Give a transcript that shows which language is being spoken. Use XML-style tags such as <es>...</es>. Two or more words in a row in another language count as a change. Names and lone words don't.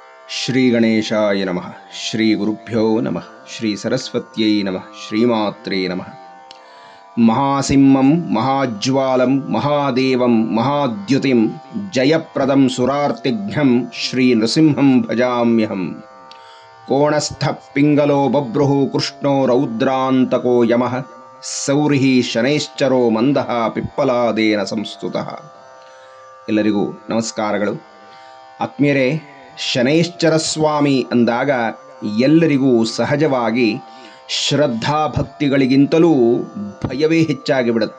<sa>ಶ್ರೀ ಗಣೇಶಾಯ ನಮಃ. ಶ್ರೀ ಗುರುಭ್ಯೋ ನಮಃ. ಶ್ರೀ ಸರಸ್ವತ್ಯೈ ನಮಃ. ಶ್ರೀಮಾತ್ರೇ ನಮಃ. ಮಹಾಸಿಂಹಂ ಮಹಾಜ್ವಾಲಂ ಮಹಾದೇವಂ ಮಹಾದ್ಯುತಿಂ ಜಯಪ್ರದಂ ಸುರಾರ್ತಿಘ್ನಂ ಶ್ರೀ ನೃಸಿಂಹಂ ಭಜಾಮ್ಯಹಂ. ಕೋಣಸ್ಥ ಪಿಂಗಲೋ ಬಭ್ರುಃ ಕೃಷ್ಣೋ ರೌದ್ರಾಂತಕೋ ಯಮಃ ಸೌರಿಃ ಶನೈಶ್ಚರೋ ಮಂದಃ ಪಿಪ್ಪಲಾದೇನ ಸಂಸ್ತುತಃ.</sa> <kn>ಎಲ್ಲರಿಗೂ ನಮಸ್ಕಾರಗಳು. ಆತ್ಮೀಯರೇ, ಶನೈಶ್ಚರ ಸ್ವಾಮಿ ಅಂದಾಗ ಎಲ್ಲರಿಗೂ ಸಹಜವಾಗಿ ಶ್ರದ್ಧಾಭಕ್ತಿಗಳಿಗಿಂತಲೂ ಭಯವೇ ಹೆಚ್ಚಾಗಿ ಬಿಡುತ್ತೆ.</kn>